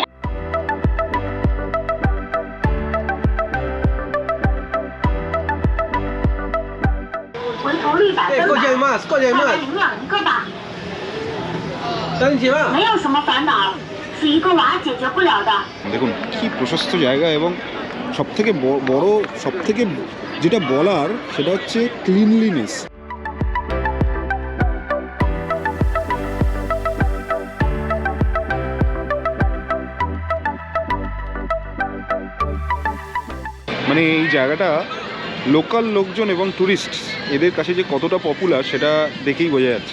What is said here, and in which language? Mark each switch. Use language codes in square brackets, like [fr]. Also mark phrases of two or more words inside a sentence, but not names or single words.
[zh] 回头率100分吧，过节嘛，领养一个吧，等你嘛。没有什么烦恼，是一个娃解决不了的。 [bn] দেখুন কি প্রশস্ত জায়গা, এবং সবথেকে বড়, সবথেকে যেটা বলার সেটা হচ্ছে ক্লিনলিনেস। মানে এই জায়গাটা লোকাল লোকজন এবং ট্যুরিস্ট এদের কাছে যে কতটা পপুলার সেটা দেখেই বোঝা যাচ্ছে।